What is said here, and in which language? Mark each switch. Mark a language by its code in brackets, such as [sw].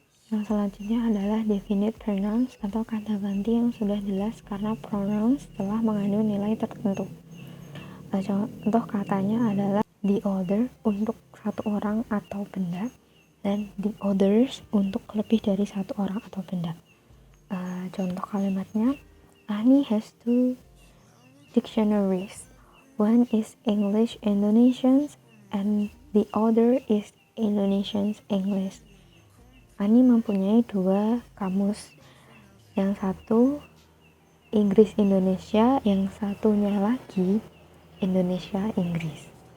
[id] Yang selanjutnya adalah definite pronouns atau kata ganti yang sudah jelas karena pronouns telah mengandung nilai tertentu. Contoh katanya adalah the other untuk satu orang atau benda dan the others untuk lebih dari satu orang atau benda. Contoh kalimatnya [en] Ani has 2 dictionaries. One is English Indonesian and the other is Indonesian English. [id] Ani mempunyai 2 kamus, yang satu Inggris Indonesia, yang satunya lagi Indonesia Inggris.